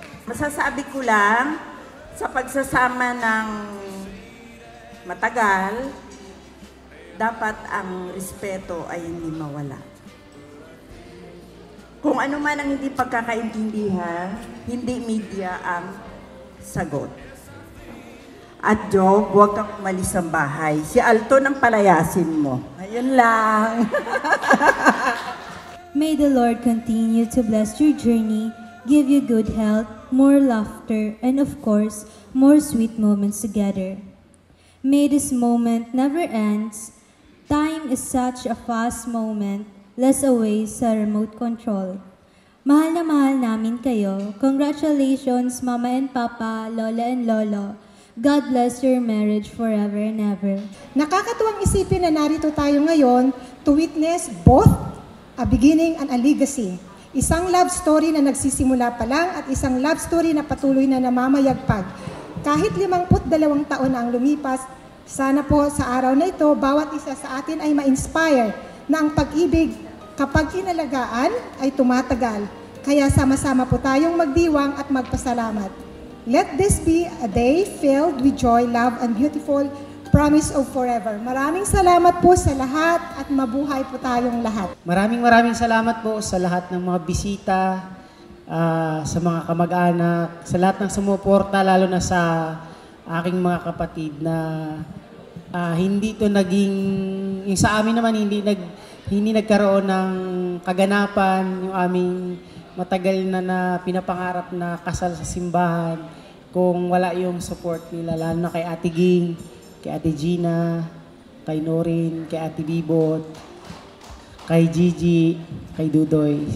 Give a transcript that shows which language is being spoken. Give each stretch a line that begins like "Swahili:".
Filipino: Masasabi ko lang, sa pagsasama ng matagal, dapat ang respeto ay hindi mawala. Kung ano man ang hindi pagkakaintindihan, hindi media ang sagot. At Job, huwag kang umalis sa bahay. Si Alto nang palayasin mo. Ayun lang.
English: May the Lord continue to bless your journey, give you good health, more laughter, and of course, more sweet moments together. May this moment never ends. Time is such a fast moment, less away sa remote control.
Filipino: Mahal na mahal namin kayo. Congratulations, Mama and Papa, Lola and Lolo.
English: God bless your marriage forever and ever.
Filipino: Nakakatuwang isipin na narito tayo ngayon
English: to witness both a beginning and a legacy.
Filipino: Isang
English: love story
Filipino: na nagsisimula pa lang at isang love story na patuloy na namamayagpag. Kahit 52 taon na ang lumipas, sana po sa araw na ito, bawat isa sa atin ay ma-inspire na ang pag-ibig kapag inalagaan ay tumatagal. Kaya sama-sama po tayong magdiwang at magpasalamat.
English: Let this be a day filled with joy, love, and beautiful promise of forever.
Filipino: Maraming salamat po sa lahat at mabuhay po tayong lahat. Maraming salamat po sa lahat ng mga bisita, sa mga kamag-anak, sa lahat ng sumuporta, lalo na sa aking mga kapatid na hindi to naging, yung sa amin naman hindi nagkaroon ng kaganapan, yung aming matagal na pinapangarap na kasal sa simbahan kung wala yung support nila, lalo na kay Ate Ging, kay Ate Gina, kay Norin, kay Ate Bibot, kay Gigi, kay Dudoy.